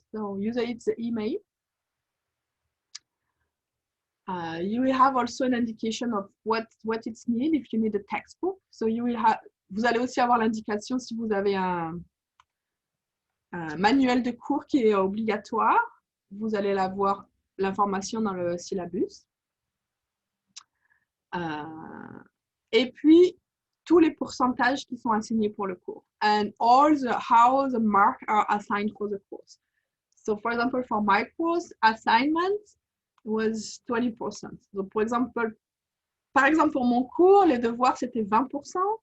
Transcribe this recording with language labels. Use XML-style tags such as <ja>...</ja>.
<en>So usually it's the email. You will have also an indication of what it's need if you need a textbook.</en> <fr>So vous allez aussi avoir l'indication si vous avez un manuel de cours qui est obligatoire. Vous allez l'avoir l'information dans le syllabus. Et puis, tous les pourcentages qui sont assignés pour le cours.</fr> <en>And how the marks are assigned for the course. So, for example, for my course, assignment was 20%.</en> <fr>Donc, par exemple, pour mon cours, les devoirs, c'était 20%.</fr>